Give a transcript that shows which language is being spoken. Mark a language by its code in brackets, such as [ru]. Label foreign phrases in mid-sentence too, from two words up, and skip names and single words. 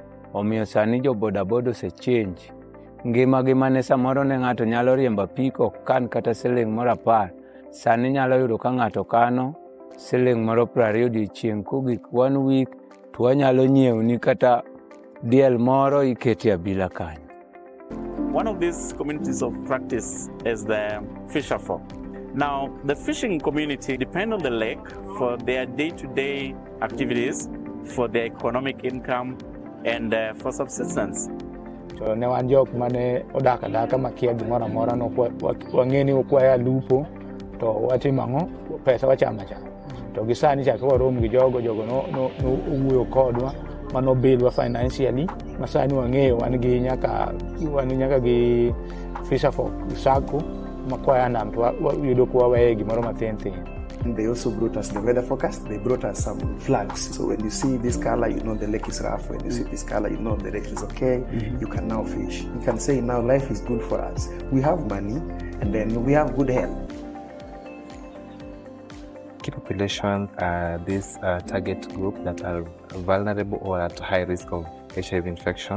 [luo] Omiyo sani jo boda osechange. Ngimagi mane samoro ne ng'ato nyalo riembo apiko kan kata siling moro 10. Sani nyalo yudo ka ng'ato kano siling moro 20 odiechieng' kogik 1 week, to wanyalo nyiewo ni kata diel moro iketi abila kanyo. [en] One of these communities of practice is the fisherfolk. Now, the fishing community depend on the lake for their day-to-day activities, for their economic income, and for subsistence. [luo] To ne wan jok mane odak adaka makia gimoro amora no wang'e ni okwaya lupo to watimo ang'o, pesa wachamo cha. To gi sani chako warom gi jogo no owuoyo kodwa mano bilwa financially, masani wang'eyo wan nyaka gi Fisher Folk Sacco makwaya nam to yudo kwa wae gimoro matin. [en] They also brought us the weather forecast. They brought us some flags. So when you see this color, you know the lake is rough. When you see this color, you know the lake is okay. You can now fish. You can say now life is good for us. We have money and then we have good health. Key population are this target group that are vulnerable or at high risk of HIV infection.